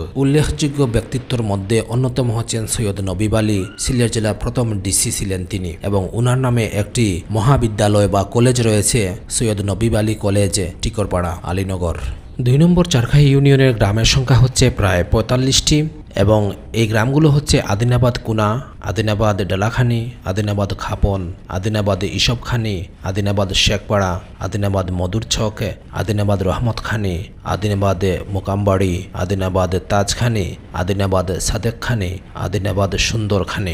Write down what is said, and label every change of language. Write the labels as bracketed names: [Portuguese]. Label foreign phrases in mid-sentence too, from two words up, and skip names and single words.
[Bangla] উল্লেখযোগ্য ব্যক্তিত্বের মধ্যে অন্যতম হচ্ছেন সৈয়দ নবীব আলী, সিলেট জেলার প্রথম ডিসি ছিলেন তিনি এবং উনার নামে একটি মহাবিদ্যালয় বা কলেজ রয়েছে, সৈয়দ নবীব আলী কলেজ, টিকরপাড়া, আলীনগর। 2 নম্বর চারখাই ইউনিয়নের গ্রামের সংখ্যা হচ্ছে প্রায় 45টি এবং এই গ্রামগুলো হচ্ছে আদিনাবাদ কুনা, আদিনাবাদ ডালাখানি, আদিনাবাদ খাপন, আদিনাবাদ ইসবখানি, আদিনাবাদ শেখপাড়া, আদিনাবাদ মধুরছক, আদিনাবাদ রহমতখানি, আদিনাবাদ মোকামবাড়ি, আদিনাবাদ তাজখানি, আদিনাবাদ সাদেকখানি, আদিনাবাদ সুন্দরখানি।